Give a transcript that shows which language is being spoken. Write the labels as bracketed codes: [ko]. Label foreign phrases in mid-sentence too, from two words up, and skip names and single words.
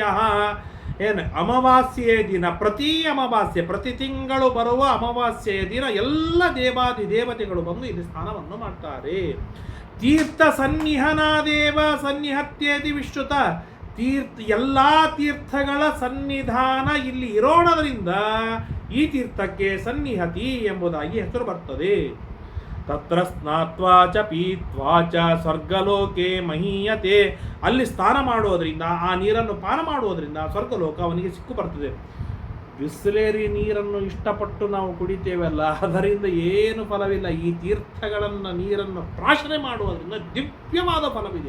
[kn] ಏನು ಅಮಾವಾಸ್ಯೆಯ ದಿನ, ಪ್ರತಿ ಅಮಾವಾಸ್ಯೆ, ಪ್ರತಿ ತಿಂಗಳು ಬರುವ ಅಮಾವಾಸ್ಯೆಯ ದಿನ ಎಲ್ಲ ದೇವಾದಿ ದೇವತೆಗಳು ಬಂದು ಇಲ್ಲಿ ಸ್ನಾನವನ್ನು ಮಾಡ್ತಾರೆ. [sa] ತೀರ್ಥ ಸನ್ನಿಹನಾದೇವ ಸನ್ನಿಹತ್ಯೇತಿ ವಿಶ್ರುತ, [kn] ಎಲ್ಲ ತೀರ್ಥಗಳ ಸನ್ನಿಧಾನ ಇಲ್ಲಿ ಇರೋಣದರಿಂದ ಈ ತೀರ್ಥಕ್ಕೆ ಸನ್ನಿಹತಿ ಎಂಬುದಾಗಿ ಹೆಸರು ಬರ್ತದೆ. [sa] ತತ್ರ ಸ್ನಾತ್ವಾ ಚ ಪೀತ್ವಾ ಚ ಸ್ವರ್ಗಲೋಕೆ ಮಹೀಯತೆ, [kn] ಅಲ್ಲಿ ಸ್ನಾನ ಮಾಡುವುದರಿಂದ, ಆ ನೀರನ್ನು ಪಾನ ಮಾಡುವುದರಿಂದ ಸ್ವರ್ಗಲೋಕ ಅವನಿಗೆ ಸಿಕ್ಕು ಬರ್ತದೆ. ಬಿಸ್ಲೇರಿ ನೀರನ್ನು ಇಷ್ಟಪಟ್ಟು ನಾವು ಕುಡಿತೇವಲ್ಲ, ಅದರಿಂದ ಏನು ಫಲವಿಲ್ಲ. ಈ ತೀರ್ಥಗಳನ್ನು ನೀರನ್ನು ಪ್ರಾಶನೆ ಮಾಡುವುದರಿಂದ ದಿವ್ಯವಾದ ಫಲವಿದೆ.